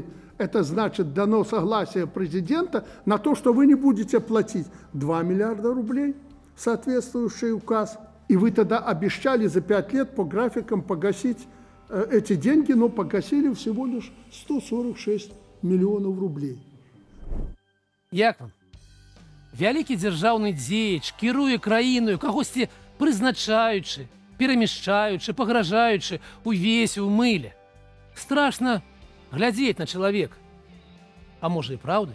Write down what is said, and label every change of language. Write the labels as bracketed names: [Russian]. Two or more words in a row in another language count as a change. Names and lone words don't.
[Russian] Это значит, дано согласие президента на то, что вы не будете платить 2 миллиарда рублей, соответствующий указ. И вы тогда обещали за 5 лет по графикам погасить эти деньги, но погасили всего лишь 146 миллионов рублей. [Belarusian] Як вам? Вялікі дзяржаўны дзеяч кіруе краіною, кагосьці прызначаючы, перамяшчаючы, пагражаючы увесь у мыле. Страшна глядзець на чалавека. А можа і праўда?